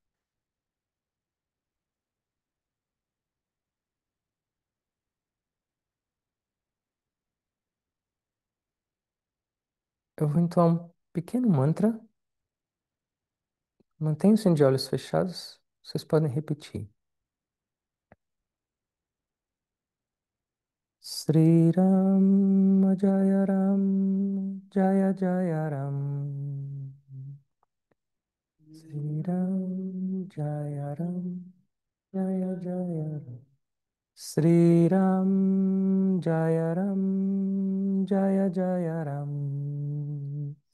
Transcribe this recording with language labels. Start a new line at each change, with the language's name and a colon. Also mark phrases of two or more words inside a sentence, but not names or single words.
Portuguese: Eu vou entoar um pequeno mantra. Mantenha-se de olhos fechados. Vocês podem repetir.
Sanskrit: श्री राम जय राम जय जय राम श्री राम जय राम जय जय राम श्री राम जय राम जय जय राम